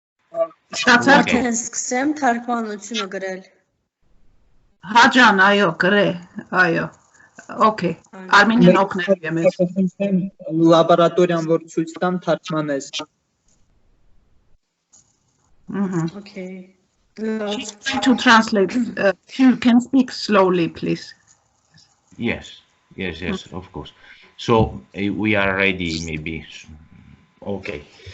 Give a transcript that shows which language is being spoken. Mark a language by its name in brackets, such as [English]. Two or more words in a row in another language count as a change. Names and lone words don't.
[Armenian] Statins կսեմ թարգմանությունը գրել։ Հաջան, այո, գրե, այո։ [English] Okay, Armenian [Armenian] օգնել եմ ես։ Լաբորատորիան որ ցույց տամ թարգմանես։ [English] Okay. To translate, you can speak slowly, please. Yes, of course. So we are ready, maybe. Okay.